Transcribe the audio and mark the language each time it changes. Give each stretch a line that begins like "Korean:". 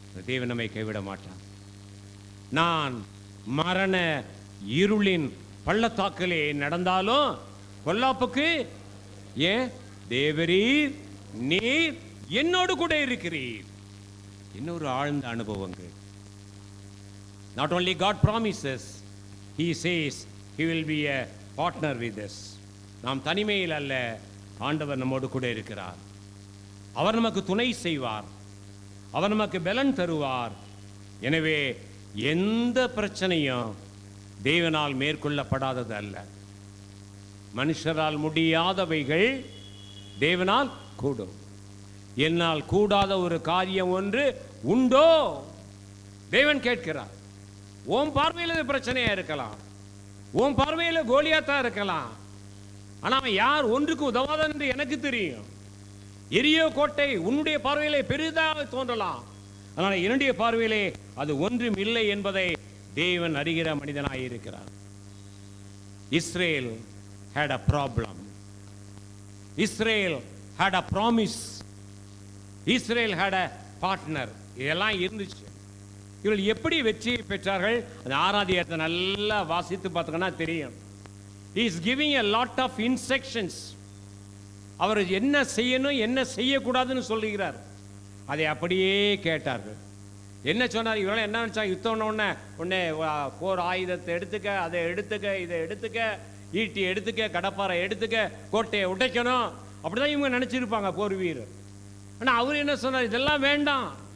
Tamil: தேவன் நம்மை கைவிட மாட்டார். நான் மரண இருளின் பள்ளத்தாக்கிலே நடந்தாலும் பொல்லாப்புக்கு ஏன் தேவரீர் நீர் என்னோடு கூட இருக்கிறீர். இன்னொரு ஆழ்ந்த அனுபவங்கள்.
English: Not only God promises, He says He will be a partner with us.
Tamil: நாம் தனிமையில் அல்ல, ஆண்டவர் நம்மோடு கூட இருக்கிறார். அவர் நமக்கு துணை செய்வார். அவர் நமக்கு பலன் தருவார். எனவே எந்த பிரச்சனையும் தேவனால் மேற்கொள்ளப்படாதது அல்ல. மனுஷரால் முடியாதவைகள் தேவனால் கூடும். என்னால் கூடாத ஒரு காரியம் ஒன்று உண்டோ? தேவன் கேட்கிறார். உன் பார்வையில் இது பிரச்சனையா இருக்கலாம், உன் பார்வையில் கோலியாத்தா இருக்கலாம், ஆனால் யார் ஒன்றுக்கு உதவாதன் என்று எனக்கு தெரியும். எரியோ கோட்டை உன்னுடைய பார்வையிலே பெரிதாக தோன்றலாம், ஆனால் என்னுடைய பார்வையிலே அது ஒன்றும் இல்லை என்பதை தேவன் அறிகிற மனிதனாய் இருக்கிறார்.
English: Israel had a problem. Israel had a promise. Israel had a partner.
Tamil: இதெல்லாம் இருந்துச்சு. இவர்கள் எப்படி வெற்றியை பெற்றார்கள்? அந்த 6ஆம் அதிகாரத்தை நல்லா வாசித்து பார்த்தீங்கன்னா தெரியும்.
English: He is giving a lot of instructions.
Tamil: அவர் என்ன செய்யணும் என்ன செய்யக்கூடாதுன்னு சொல்லுகிறார். அதை அப்படியே கேட்டார்கள். என்ன சொன்னார்? இவரெல்லாம் என்ன நினைச்சாங்க? யுத்தம் உடனே போர் ஆயுதத்தை எடுத்துக்க, அதை எடுத்துக்க, இதை எடுத்துக்க, ஈட்டி எடுத்துக்க, கடப்பாறை எடுத்துக்க, கோட்டையை உடைக்கணும், அப்படிதான் இவங்க நினைச்சிருப்பாங்க போர் வீரர். ஆனால் அவர் என்ன சொன்னார்? இதெல்லாம் வேண்டாம்.